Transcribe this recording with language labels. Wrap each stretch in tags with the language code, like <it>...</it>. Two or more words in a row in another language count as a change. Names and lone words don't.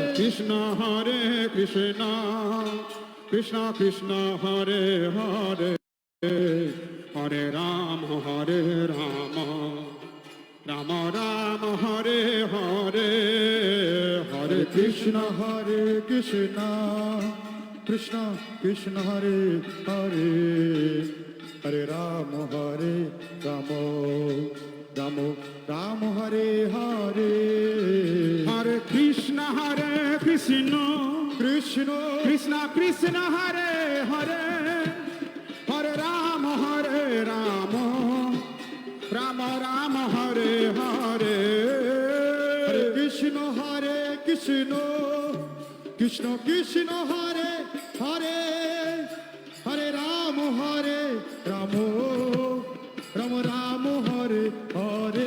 <sa>Krishna Krishna Krishna Hare Hare Hare Ram Ram Hare Hare Hare Krishna Krishna Krishna Hare Hare Hare Ram রাম রাম হরে হরে হরে কৃষ্ণ কৃষ্ণ কৃষ্ণ কৃষ্ণ হরে হরে হরে রাম রাম রাম হরে হরে হরে কৃষ্ণ কৃষ্ণ কৃষ্ণ হরে হরে হরে রাম রাম রাম হরে হরে</sa>